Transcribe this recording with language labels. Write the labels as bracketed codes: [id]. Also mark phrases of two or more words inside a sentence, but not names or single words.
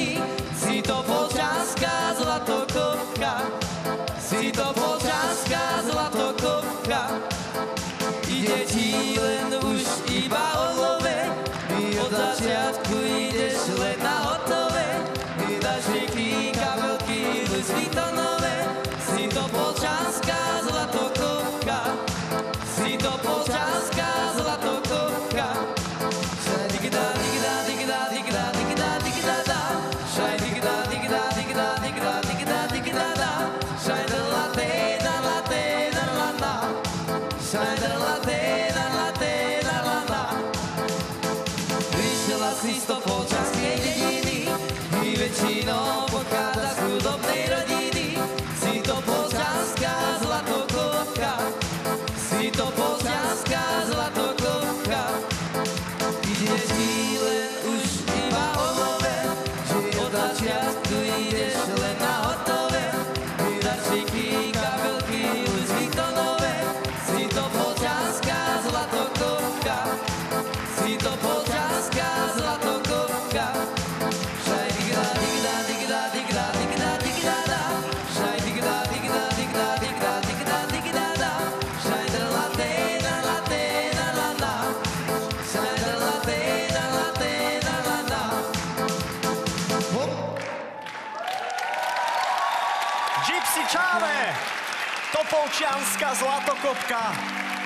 [sk] Si Topolčanská zlatokopka, si Topolčanská zlatokopka. Ide ti len už iba o love, od začiatku ideš len na hotové. Dažníky, kabelky, Louis Vuittonové, si Topolčanská zlatokopka, si Topolčanská zlatokopka. [rom] Šaj digda, digda, digda, digda, digda, digda, da. Šaj digda, digda, digda, digda, digda, digda, da. Šaj drlate, drlate, drlana. Šaj drlate, drlate, drlana. [sk] Prišla si z Topolčanskej dediny, i väčšinou pochádza z chudobnej rodiny. Si Topolčanská zlatokopka, si Topolčanská zlatokopka. Ide ti len už iba o love, že od začiatku ideš len na hotové. Darčeky, kabelky, Louis Vuittonové, si Topolčanská zlatokopka, si Topolčanská zlatokopka. Šaj digda, digda, digda, digda, digda, digda, da. Šaj digda, digda, digda, digda, digda, digda, da. Šaj drlate, drlate, drlana. Šaj drlate, drlate, drlana. Gypsy Čáve, Topolčianska zlatokopka.